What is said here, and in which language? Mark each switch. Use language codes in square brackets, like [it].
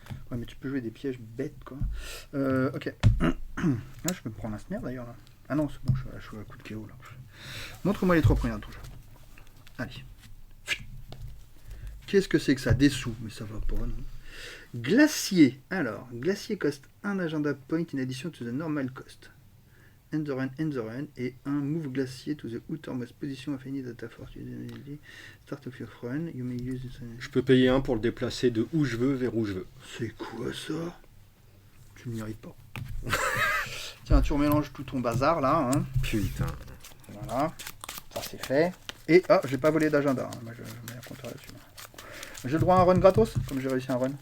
[fr] Ouais mais tu peux jouer des pièges bêtes quoi. Ok. Là je peux me prendre un snare d'ailleurs là. Ah non c'est bon, je suis à coup de KO là. Montre-moi les 3 premières touches. Allez. Qu'est-ce que c'est que ça? Des sous, mais ça va pas non. Glacier. [en] Alors, Glacier cost 1 agenda point in addition to the normal cost. End the run, et un move Glacier to the outermost position of any data force. Start of your run, you may use this. [fr] Je peux payer 1 pour le déplacer de où je veux vers où je veux. C'est quoi ça? Tu ne mérites pas. Tiens, tu remélanges tout ton bazar là. Hein. Putain. Voilà. Ça c'est fait. Et ah, j'ai pas volé d'agenda. Hein. Moi je mets un compteur là-dessus. J'ai le droit à un run gratos, comme j'ai réussi un run.